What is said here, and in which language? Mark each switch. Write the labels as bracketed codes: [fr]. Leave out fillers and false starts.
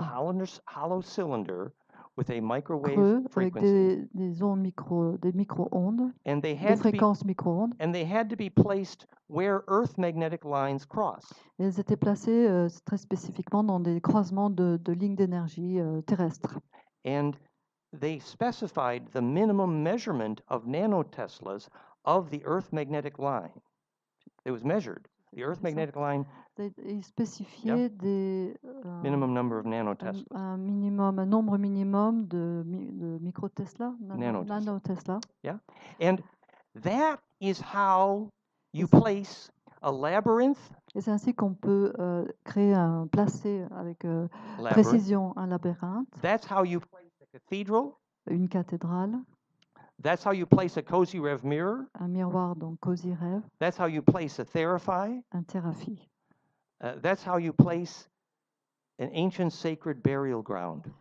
[en] A hollow cylinder with a microwave [fr] creux [en] frequency. [fr] Avec des ondes des micro-ondes, des fréquences micro-ondes. [en] And they had to be placed where Earth magnetic lines cross. [fr] Et elles étaient placées très spécifiquement dans des croisements de lignes d'énergie terrestres. [en] And they specified the minimum measurement of nanoteslas of the Earth magnetic line. It was measured. The Earth magnetic line. [fr] Ils spécifiaient des [en] minimum number of nanoteslas. [fr] Un nombre minimum de microtesla, nanotesla. [en] Yeah, and that is how you place a labyrinth. [fr] Et c'est ainsi qu'on peut placer avec précision un labyrinthe. [en] That's how you place a cathedral. [fr] Une cathédrale. [en] That's how you place a Kozyrev mirror. [fr] Un miroir, donc Kozyrev. [en] That's how you place a therapy. [fr] Un thérapie. [en] That's how you place an ancient sacred burial ground.